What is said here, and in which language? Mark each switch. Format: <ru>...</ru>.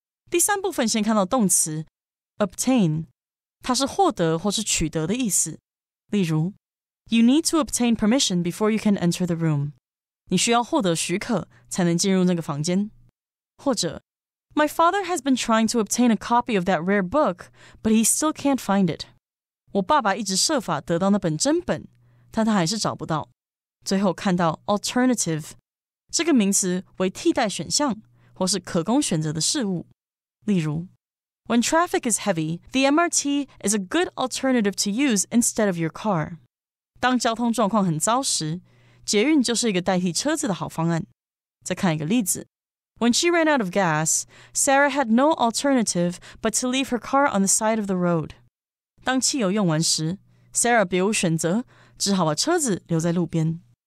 <zh>第三部分先看到动词 obtain， 它是获得或是取得的意思。例如</zh> <en>You need to obtain permission before you can enter the room.</en> <zh>你需要获得许可才能进入那个房间。或者</zh> <en>My father has been trying to obtain a copy of that rare book, but he still can't find it.</en> <zh>我爸爸一直设法得到那本真本，但他还是找不到。最后看到 alternative， 这个名词为替代选项或是可供选择的事物。例如</zh> <en>When traffic is heavy, the MRT is a good alternative to use instead of your car.</en> <zh>当交通状况很糟时，捷运就是一个代替车子的好方案。再看一个例子</zh> <en>When she ran out of gas, Sarah had no alternative but to leave her car on the side of the road.</en> <zh>当汽油用完时 Sarah 别无选择，只好把车子留在路边。</zh>